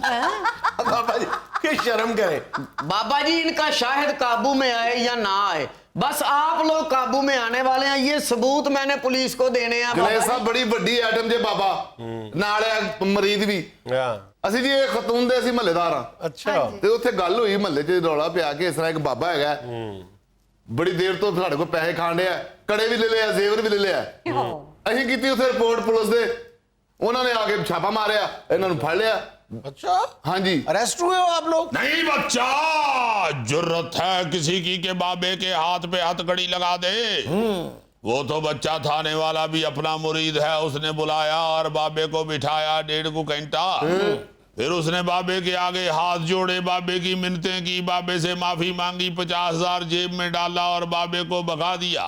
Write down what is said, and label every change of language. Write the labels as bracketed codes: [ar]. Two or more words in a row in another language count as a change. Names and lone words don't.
[ur] بابا جی کہ شرم کریں۔ بابا جی، ان کا شاہد قابو میں آئے یا نہ آئے، بس آپ لوگ قابو میں آنے والے ہیں، یہ ثبوت میں نے پولیس کو دینے ہیں۔ [pa] جنید صاحب بڑی بڑی ایٹم جے بابا، نالے مریض بھی اسی جی خاتون دے اسی محلے دار ہاں۔ اچھا، تے اوتھے گل ہوئی محلے چ، رولا پیا کہ اس طرح ایک بابا ہے، بڑی دیر تو ساڈے کو پیسے کھان ڈیا، کڑے بھی لے لیا، زیور بھی لے لیا۔ اسی کیتی اوتھے رپورٹ پولیس دے، انہوں نے آگے چھاپا ماریا، انہوں نے پھڑ لیا۔ اچھا، ہاں جی، [ur] اریسٹ ہوئے ہو آپ لوگ؟ نہیں بچہ، جرت ہے کسی کی کہ بابے کے ہاتھ پہ ہتھ کڑی لگا دے؟ وہ تو بچہ تھانے والا بھی اپنا مرید ہے، اس نے بلایا اور بابے کو بٹھایا 1.5 گھنٹہ، پھر اس نے بابے کے آگے ہاتھ جوڑے، بابے کی منتیں کی، بابے سے معافی مانگی، 50,000 جیب میں ڈالا اور بابے کو بھگا دیا۔